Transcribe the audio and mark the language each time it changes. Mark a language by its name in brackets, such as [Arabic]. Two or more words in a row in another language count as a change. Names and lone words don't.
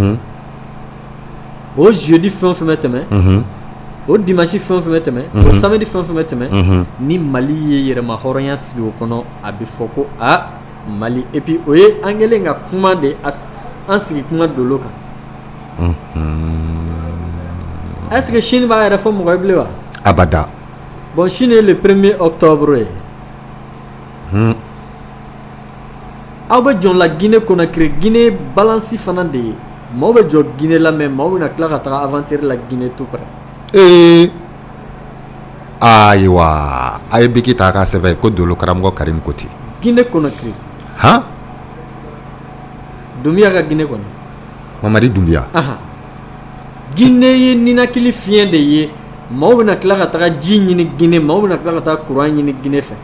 [Bambara] o jeudi fɛn o fɛn bɛ tɛmɛ o dimanche fɛn o fɛn bɛ tɛmɛ o samedi fɛn o fɛn bɛ tɛmɛ ni Mali ye yɛrɛma hɔrɔnya sigi o kɔnɔ a bɛ fɔ ko Mali [French] et puis [Bambara] o ye an kɛlen ka kuma de an sigi kuma dolo kan [French] est-ce que [Bambara] Chine b'a yɛrɛ fɔ mɔgɔ ye bilen wa abada bon Chine ye [French] le 1er octobre [Bambara] ye aw bɛ jɔn la Guinée Conakry Guinée Balance fana de ye maaw bɛ jɔ Guinée la mais maaw bɛna tila ka taga aventure la Guinée [French] tout près [Bambara] ayiwa a ye biki ta k'a sɛbɛn ko dolo karamɔgɔ Karim ko ten Guinée Conakry Doumbia ka Guinée kɔnɔ Mamadi Doumbia Guinée ye ninakili fiɲɛ de ye maaw bɛna tila ka taga ji ɲini Guinée maaw bɛna tila ka taga courant ɲini Guinée fɛ